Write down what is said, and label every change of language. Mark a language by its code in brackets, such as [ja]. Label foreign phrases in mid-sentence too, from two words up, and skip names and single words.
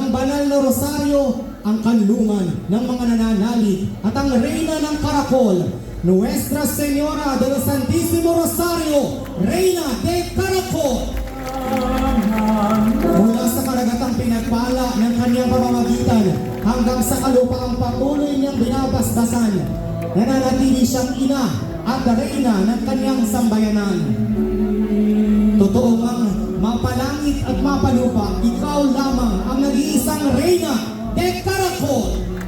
[tl] banal na Rosario, ang kanlungan ng mga nananalig, at ang Reyna ng Caracol, Nuestra Señora del Santísimo Rosario, Reina de Caracol. Mula sa karagatang pinagpala ng kanyang pamamagitan hanggang sa kalupaang patuloy niyang binabasbasan, nananatili siyang ina at Reyna ng kanyang sambayanan. Totoo mang mapalangit at mapalupa, ikaw lamang ang nag-iisang Reyna de Caracol.